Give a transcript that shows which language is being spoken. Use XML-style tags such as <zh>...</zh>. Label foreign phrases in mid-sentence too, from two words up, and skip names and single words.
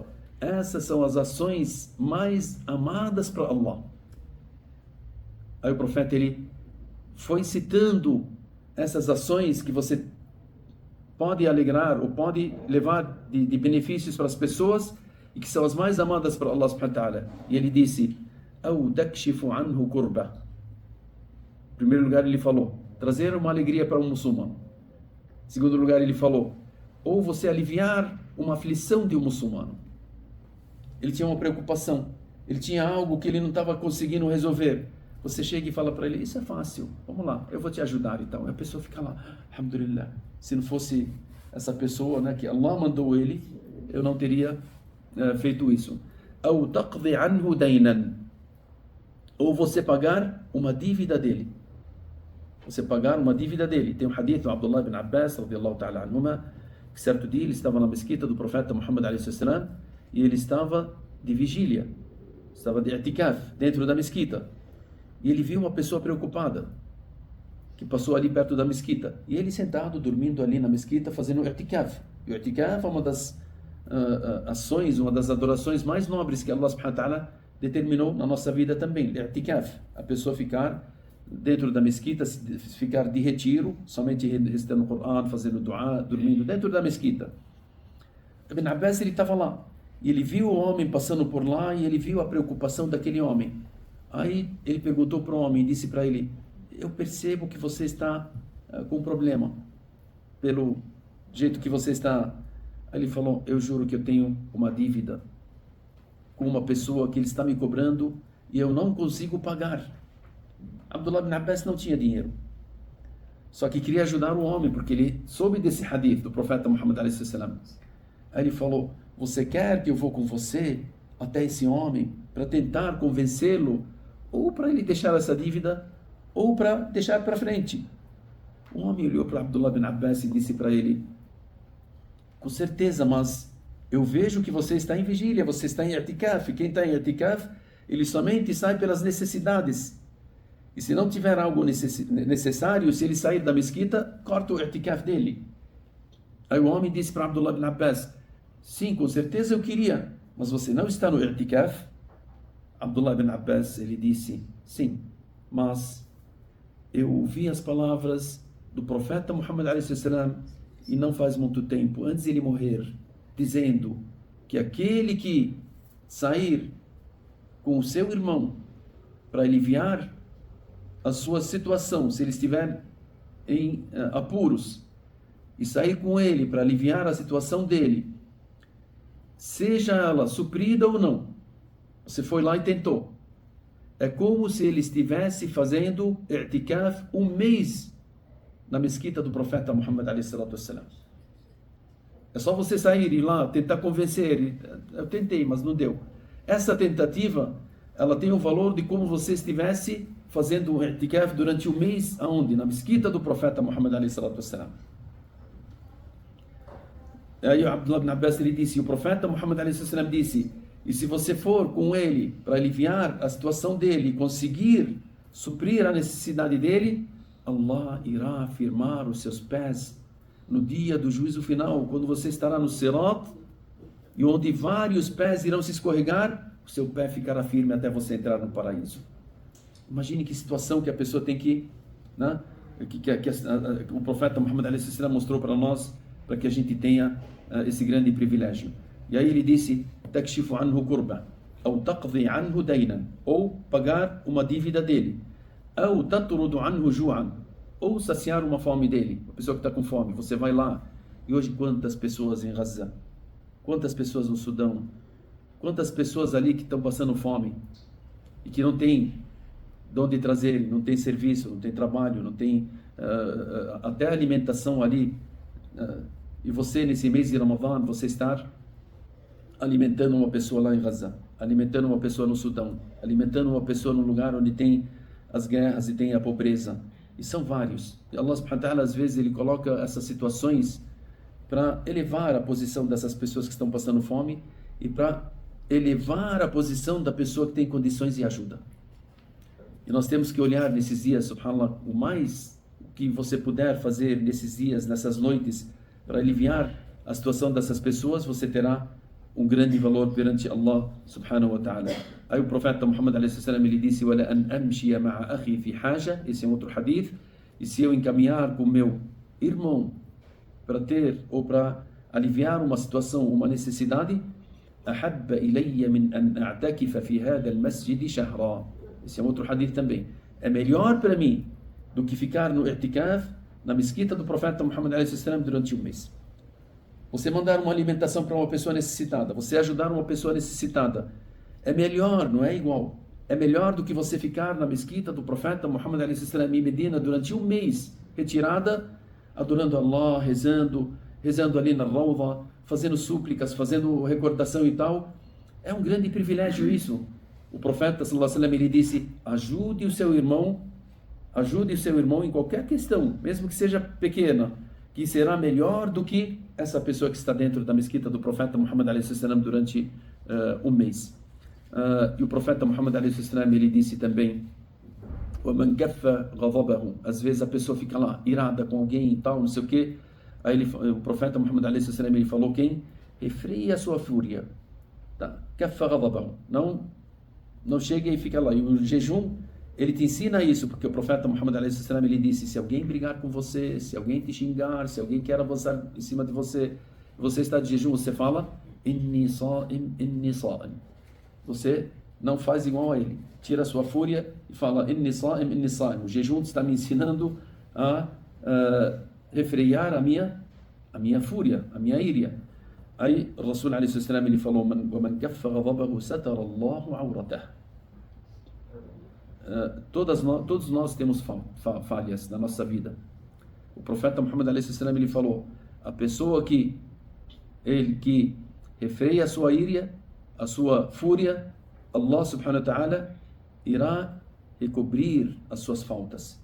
<pt>Essas são as ações mais amadas para Allah. Aí o profeta, ele foi citando essas ações que você pode alegrar ou pode levar de benefícios para as pessoas e que são as mais amadas para Allah</pt> <ar>سبحانه وتعالى.</ar> <pt>E ele disse,</pt> <ar>أو تكشف عنه كربة.</ar> <pt>Em primeiro lugar ele falou, trazer uma alegria para um muçulmano. Em segundo lugar ele falou, ou você aliviar uma aflição de um muçulmano. Ele tinha uma preocupação, ele tinha algo que ele não estava conseguindo resolver. Você chega e fala para ele, isso é fácil, vamos lá, eu vou te ajudar e tal. E a pessoa fica lá, alhamdulillah. Se não fosse essa pessoa, né, que Allah mandou ele, eu não teria feito isso.</pt> <ar>أو تقضي عنه دينا.</ar> <pt>Ou você pagar uma dívida dele. Você pagar uma dívida dele. Tem um hadith do Abdullah ibn Abbas,</pt> <ar>رضي الله تعالى عنهما,</ar> <pt>que certo dia ele estava na mesquita do profeta Muhammad</pt> <ar>عليه السلام,</ar> <pt>e ele estava de vigília, estava de i'tikaf, dentro da mesquita. E ele viu uma pessoa preocupada, que passou ali perto da mesquita. E ele sentado, dormindo ali na mesquita, fazendo i'tikaf. E o i'tikaf é uma das ações, uma das adorações mais nobres que Allah</pt> <ar>سبحانه وتعالى</ar> <pt>determinou na nossa vida também. I'tikaf, a pessoa ficar dentro da mesquita, ficar de retiro, somente recitando o Coran, fazendo dua, dormindo dentro da mesquita. Ibn Abbas, ele estava lá. E ele viu o homem passando por lá e ele viu a preocupação daquele homem. Aí ele perguntou para o homem e disse para ele, eu percebo que você está com um problema, pelo jeito que você está. Aí ele falou, eu juro que eu tenho uma dívida com uma pessoa que ele está me cobrando e eu não consigo pagar. Abdullah ibn Abbas não tinha dinheiro, só que queria ajudar o homem, porque ele soube desse hadith do profeta Muhammad</pt> <ar>عليه السلام.</ar> <pt>Aí ele falou, você quer que eu vou com você até esse homem para tentar convencê-lo, ou para ele deixar essa dívida, ou para deixar para frente? O homem olhou para Abdullah ibn Abbas e disse para ele, com certeza, mas eu vejo que você está em vigília, você está em i'tikaf. Quem está em i'tikaf, ele somente sai pelas necessidades. E se não tiver algo necessário, se ele sair da mesquita, corta o i'tikaf dele. Aí o homem disse para Abdullah ibn Abbas, sim, com certeza eu queria, mas você não está no i'tikaf? Abdullah ibn Abbas, ele disse, sim, mas eu ouvi as palavras do profeta Muhammad</pt> <ar>عليه السلام,</ar> <pt>e não faz muito tempo, antes de ele morrer, dizendo que aquele que sair com o seu irmão para aliviar a sua situação, se ele estiver em apuros, e sair com ele para aliviar a situação dele, seja ela suprida ou não, você foi lá e tentou, é como se ele estivesse fazendo i'tikaf um mês na mesquita do profeta Muhammad</pt> <ar>عليه الصلاة والسلام.</ar> <pt>É só você sair e ir lá, tentar convencer. Eu tentei, mas não deu. Essa tentativa, ela tem o valor de como você estivesse fazendo o i'tikaf durante um mês, aonde? Na mesquita do profeta Muhammad</pt> <ar>عليه الصلاة والسلام.</ar> <pt>Aí o Abdullah ibn Abbas, ele disse, o profeta Muhammad</pt> <ar>عليه الصلاة والسلام</ar> <pt>disse, e se você for com ele para aliviar a situação dele, conseguir suprir a necessidade dele, Allah irá afirmar os seus pés no dia do juízo final, quando você estará no Sirat, e onde vários pés irão se escorregar, o seu pé ficará firme até você entrar no paraíso. Imagine que situação que a pessoa tem que, né, que o profeta Muhammad</pt> <ar>عليه السلام</ar> <pt>mostrou para nós, para que a gente tenha esse grande privilégio. E aí ele disse,</pt> <ar>تكشف عنه كربة, ou تقضي عنه دينا,</ar> <pt>ou pagar uma dívida dele, ou</pt> <ar>تطرد عنه جوعا,</ar> <pt>ou saciar uma fome dele, a pessoa que está com fome. Você vai lá, e hoje quantas pessoas em Gaza, quantas pessoas no Sudão, quantas pessoas ali que estão passando fome, e que não tem de onde trazer, não tem serviço, não tem trabalho, não tem até alimentação ali, e você nesse mês de Ramadã, você estar alimentando uma pessoa lá em Gaza, alimentando uma pessoa no Sudão, alimentando uma pessoa num lugar onde tem as guerras e tem a pobreza. E são vários. E Allah</pt> <ar>سبحانه وتعالى,</ar> <pt>às vezes, ele coloca essas situações para elevar a posição dessas pessoas que estão passando fome e para elevar a posição da pessoa que tem condições e ajuda. E nós temos que olhar nesses dias, subhanallah, o mais que você puder fazer nesses dias, nessas noites, para aliviar a situação dessas pessoas, você terá um grande valor perante Allah</pt> <ar>سبحانه وتعالى.</ar> <pt>Aí o profeta Muhammad a.s. ele disse:</pt> <ar>"ولأن أمشي مع أخي في حاجة",</ar> <pt>esse é outro hadith, e se eu encaminhar com meu irmão para ter ou para aliviar uma situação, uma necessidade,</pt> <ar>أحب إلي من أن أعتكف في هذا المسجد شهرا.</ar> <pt>Esse é outro hadith também. É melhor para mim do que ficar no i'tikaf na mesquita do profeta Muhammad a.s. durante um mês. Você mandar uma alimentação para uma pessoa necessitada, você ajudar uma pessoa necessitada, é melhor, não é igual. É melhor do que você ficar na mesquita do profeta Muhammad a.s. em Medina durante um mês, retirada, adorando Allah, rezando ali na Rawda, fazendo súplicas, fazendo recordação e tal. É um grande privilégio isso. O profeta</pt> <ar>صلى الله عليه وسلم,</ar> <pt>ele disse: ajude o seu irmão em qualquer questão, mesmo que seja pequena, que será melhor do que essa pessoa que está dentro da mesquita do profeta Muhammad a.s. durante um mês. E o profeta Muhammad a.s. ele disse também:</pt> <ar>وَمَنْ كَفَّ غَضَبَهُ.</ar> <pt>Às vezes a pessoa fica lá irada com alguém e tal, não sei o que. Aí o profeta Muhammad a.s. ele falou: quem refreia a sua fúria, tá?</pt> <ar>كَفَّ غَضَبَهُ.</ar> <pt>Não chega e fica lá. E o jejum, ele te ensina isso, porque o profeta Muhammad a.s. ele disse: se alguém brigar com você, se alguém te xingar, se alguém quer avançar em cima de você, você está de jejum, você fala:</pt> <ar>إني صائم إني صائم.</ar> <pt>Você não faz igual a ele. Tira a sua fúria e fala:</pt> <ar>إني صائم إني صائم.</ar> <pt>O jejum está me ensinando a refrear a minha fúria, a minha ira. Aí o Rasul a.s. ele falou:</pt> <ar>وَمَنْ كَفَّ غَضَبَهُ سَتَرَ اللَّهُ عَوْرَتَهُ.</ar> <pt>Todos nós temos falhas na nossa vida. O profeta Muhammad a.s. ele falou: a pessoa que refreia a sua ira, a sua fúria, Allah</pt> <ar>سبحانه وتعالى</ar> <pt>irá recobrir as suas faltas.</pt>